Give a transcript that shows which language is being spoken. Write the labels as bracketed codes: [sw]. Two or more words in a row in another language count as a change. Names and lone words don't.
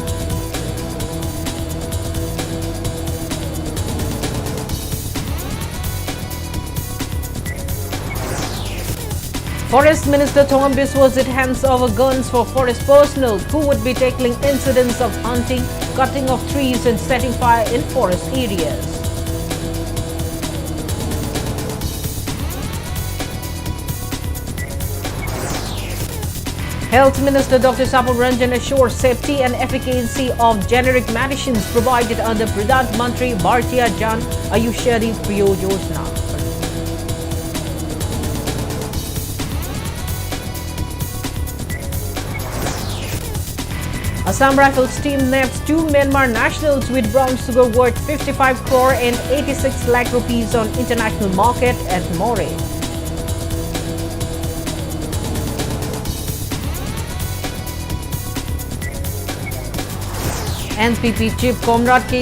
[en] Forest Minister Thongam Biswajit hands over guns for forest personnel who would be tackling incidents of hunting, cutting of trees and setting fire in forest areas. Health Minister Dr. Sapam Ranjan assures safety and efficacy of generic medicines provided under Pradhan Mantri Bharatiya Jan Ayushmani Priyo Yojana. Assam Rifles team nabbed 2 Myanmar nationals with brown sugar worth 55 crore and 86 lakh rupees on international market at More. NPP Chief Comrade K.